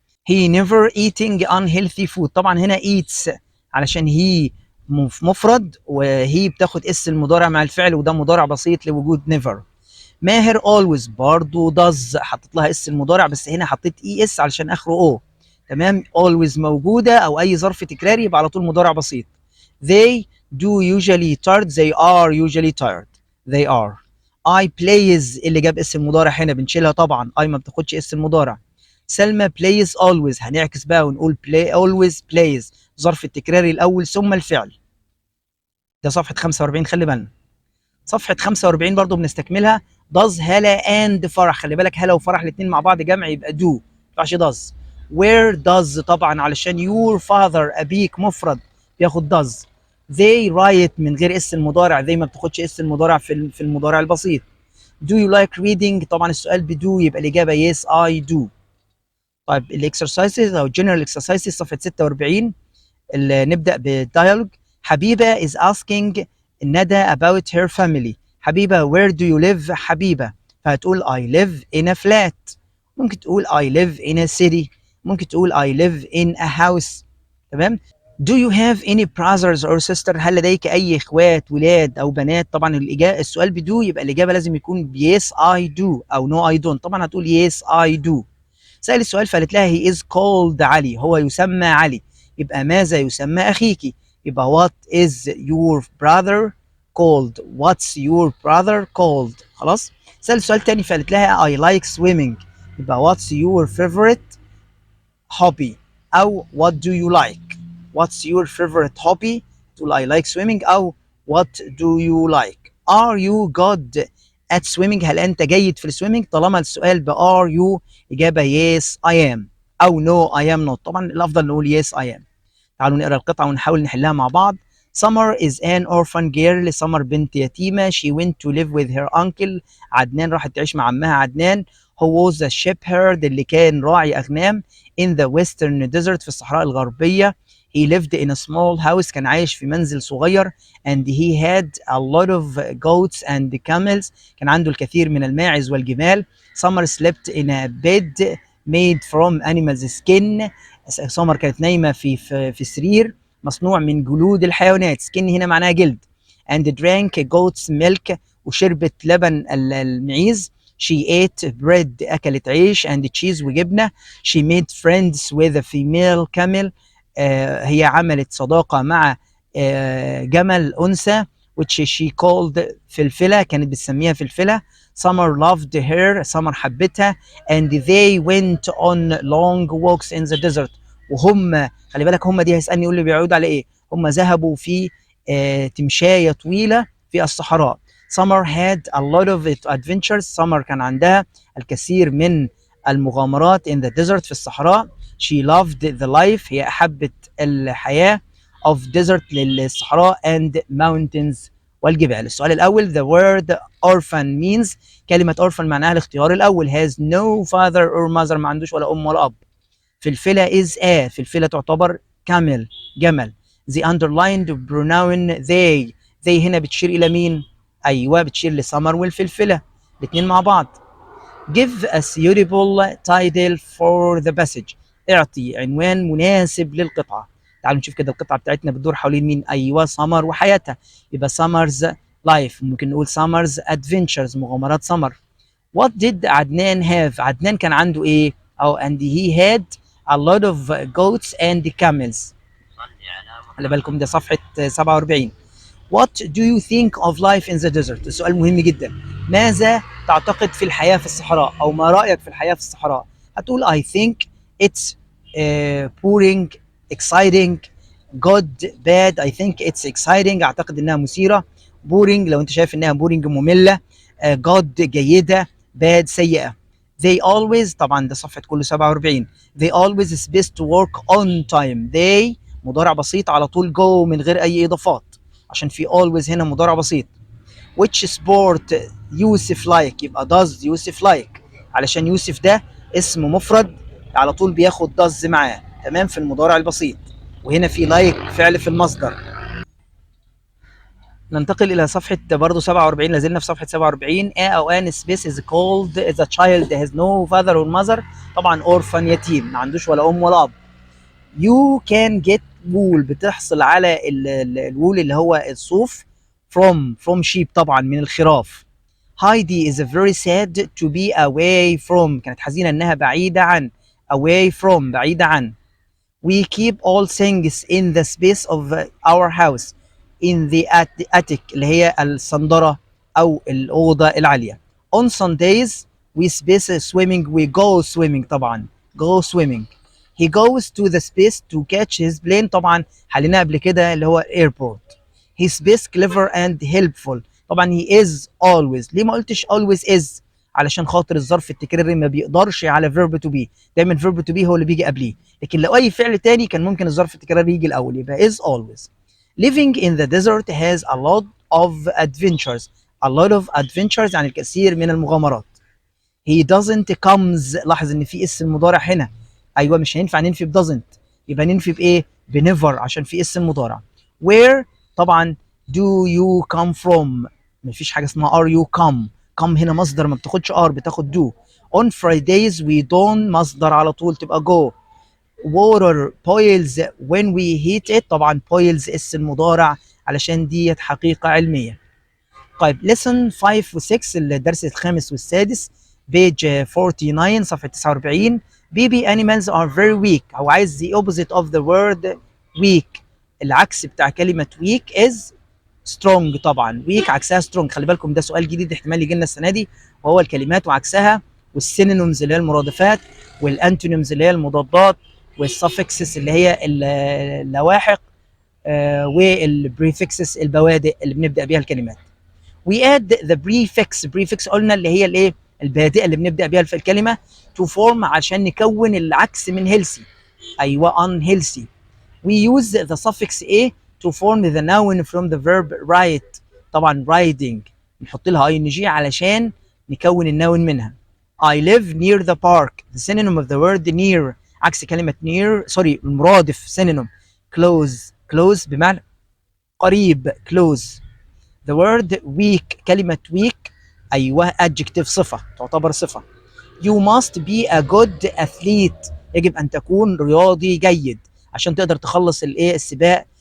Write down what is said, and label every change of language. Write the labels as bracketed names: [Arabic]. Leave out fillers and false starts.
[English] he never eating unhealthy food، [Arabic] طبعا هنا eats علشان هي مفرد وهي بتاخد اس المضارع مع الفعل وده مضارع بسيط لوجود never. ماهر always برضو does حطيت لها اس المضارع بس هنا حطيت اي اس علشان اخره او، تمام. always موجوده او اي ظرف تكراري يبقى على طول مضارع بسيط. [English] they do usually tired they are usually tired they are. [Arabic] I plays اللي جاب اسم المضارع هنا بنشيلها طبعا، I ما بتاخدش اسم المضارع. سلمى plays always هنعكس بقى ونقول play always plays، ظرف التكراري الاول ثم الفعل. ده صفحه 45 خلي بالنا. صفحه 45 برضو بنستكملها. does هلا and فرح، خلي بالك هلا وفرح الاثنين مع بعض جمع يبقى do، ما ينفعش does. where does طبعا علشان your father ابيك مفرد بياخد does. they write من غير اس المضارع، they ما بتاخدش اس المضارع في المضارع البسيط. [English] do you like reading [Arabic] طبعا السؤال بدو يبقى الاجابه [English] yes I do. [Arabic] طيب الاكسرسايزز او general exercises صفحه 46 اللي نبدا بالديالوج. [English] Habiba is asking Nada about her family. Habiba where do you live Habiba, فهتقول I live in a flat، [Arabic] ممكن تقول [English] I live in a city، ممكن تقول I live in a house، تمام. Do you have any brothers or sister، [Arabic] هل لديك أي إخوات ولاد أو بنات؟ طبعا السؤال بدو يبقى الإجابة لازم يكون [English] yes I do [Arabic] أو [English] no I don't، [Arabic] طبعا هتقول yes I do. سأل السؤال فقالت لها he is called علي، هو يسمى علي، يبقى ماذا يسمى أخيك؟ يبقى [English] what is your brother called، what's your brother called. [Arabic] خلاص. سأل السؤال تاني فقالت لها [English] I like swimming، يبقى what's your favorite hobby أو what do you like. what's your favorite hobby، تقول I like swimming أو what do you like. are you good at swimming، [Arabic] هل أنت جيد في السويمنج؟ [English] طالما السؤال ب are you إجابة yes I am أو no I am not، طبعا الأفضل نقول yes I am. [Arabic] تعالوا نقرأ القطعة ونحاول نحلها مع بعض. [English] Summer is an orphan girl، [Arabic] سمر بنت يتيمة. [English] She went to live with her uncle، [Arabic] عدنان راحت تعيش مع عمها عدنان. [English] Who was a shepherd، [Arabic] اللي كان راعي أغنام. [English] In the western desert، [Arabic] في الصحراء الغربية. [English] He lived in a small house، [Arabic] كان عايش في منزل صغير. [English] And he had a lot of goats and camels، [Arabic] كان عنده الكثير من الماعز والجمال. [English] Summer slept in a bed made from animal's skin، [Arabic] سمر كانت نايمة في سرير مصنوع من جلود الحيوانات. skin هنا معناها جلد. [English] and drank goat's milk [Arabic] وشربت لبن المعيز. [English] she ate bread [Arabic] أكلت عيش [English] and cheese وجبنة. she made friends with a female camel [Arabic] هي عملت صداقة مع جمل أنثى [English] which she called Filfila [Arabic] كانت بتسميها فلفلة. [English] summer loved her summer حبتها and they went on long walks in the desert [Arabic] وهم خلي بالك هم دي هيسألني يقول لي بيعود على ايه. هم ذهبوا في تمشاية طويلة في الصحراء. [English] summer had a lot of adventures summer [Arabic] كان عندها الكثير من المغامرات [English] in the desert في الصحراء. she loved the life [Arabic] هي أحبت الحياة [English] of desert للصحراء and mountains والجبال. [Arabic] السؤال الأول [English] the word orphan means [Arabic] كلمة orphan معناها الاختيار الأول [English] has no father or mother [Arabic] ما عندوش ولا أم ولا أب. فلفلة is a فلفلة تعتبر camel جمل. the underlined pronoun they هنا بتشير إلى مين؟ أيوة بتشير لسمر والفلفلة الاتنين مع بعض. [English] give a suitable title for the passage [Arabic] اعطي عنوان مناسب للقطعة. تعالوا نشوف كده القطعة بتاعتنا بتدور حوالين مين. أيوة سمر وحياتها يبقى سمر's life. ممكن نقول سمر's adventures مغامرات سمر. [English] what did Adnan have [Arabic] عدنان كان عنده ايه؟ [English] أو and he had a lot of goats and camels. [Arabic] خلي بالكم ده صفحة 47. [English] What do you think of life in the desert؟ السؤال مهم جدا. [Arabic] ماذا تعتقد في الحياة في الصحراء أو ما رأيك في الحياة في الصحراء؟ هتقول [English] I think it's boring, exciting, good, bad. I think it's exciting. [Arabic] أعتقد إنها مثيرة. boring لو أنت شايف إنها boring مملة. good جيدة. bad سيئة. They always طبعا ده صفحة كله 47. [English] They always is best to work on time. [Arabic] They مضارع بسيط على طول go من غير أي إضافات عشان في always هنا مضارع بسيط. which sport يوسف like يبقى does يوسف like علشان يوسف ده اسم مفرد على طول بياخد does معاه تمام في المضارع البسيط. وهنا في like فعل في المصدر. ننتقل إلى صفحة برضه 47. لازلنا في صفحة 47. [English] a أو an space is called the child has no father or mother. [Arabic] طبعا orphan يتيم ما عندوش ولا أم ولا أب. [English] you can get wool [Arabic] بتحصل على الوول اللي هو الصوف [English] from sheep [Arabic] طبعا من الخراف. [English] Heidi is very sad to be away from [Arabic] كانت حزينة انها بعيدة عن [English] away from بعيدة عن. we keep all things in the space of our house in the attic [Arabic] اللي هي الصندرة أو الأوضة العالية. [English] on Sundays we space swimming we go swimming طبعا go swimming. he goes to the space to catch his plane طبعا حليناه قبل كده اللي هو airport. he space clever and helpful طبعا he is always. [Arabic] ليه ما قلتش always is؟ علشان خاطر الظرف التكراري ما بيقدرش على verb to be. دايما verb to be هو اللي بيجي قبليه. لكن لو اي فعل تاني كان ممكن الظرف التكراري يجي الاول يبقى is always. [English] living in the desert has a lot of adventures. a lot of adventures [Arabic] يعني الكثير من المغامرات. [English] he doesn't comes [Arabic] لاحظ ان في اسم مضارع هنا. ايوه مش هينفع ننفي ب doesn't يبقى ننفي بايه؟ بنيفر عشان في اسم مضارع. where طبعا [English] do you come from [Arabic] مفيش حاجه اسمها are you come. come هنا مصدر ما بتاخدش are بتاخد do. on Fridays we don't مصدر على طول تبقى go. [English] water boils when we heat it [Arabic] طبعا boils اسم مضارع علشان ديت حقيقه علميه. طيب lesson 5 و 6 الدرس الخامس والسادس page 49 صفحة 49. [English] baby animals are very weak. [Arabic] هو عايز [English] the opposite of the word weak. [Arabic] العكس بتاع كلمة weak is strong طبعا. weak عكسها strong. خلي بالكم ده سؤال جديد احتمال يجي لنا السنة دي وهو الكلمات وعكسها والسينونيمز اللي هي المرادفات والانتونيمز اللي هي المضادات والسفكسس اللي هي اللواحق والبريفكسس البوادئ اللي بنبدأ بيها الكلمات. [English] we add the prefix [Arabic] قلنا اللي هي الايه البادئه اللي بنبدا بيها في الكلمه to form عشان نكون العكس من healthy. ايوه unhealthy. [English] we use the suffix a to form the noun from the verb ride. [Arabic] طبعا riding نحط لها ing علشان نكون النون منها. I live near the park. the synonym of the word near عكس كلمه near سوري المرادف synonym close بمعنى قريب close. the word weak كلمة weak أيوة adjective صفة تعتبر صفة. [English] you must be a good athlete [Arabic] يجب أن تكون رياضي جيد عشان تقدر تخلص السباق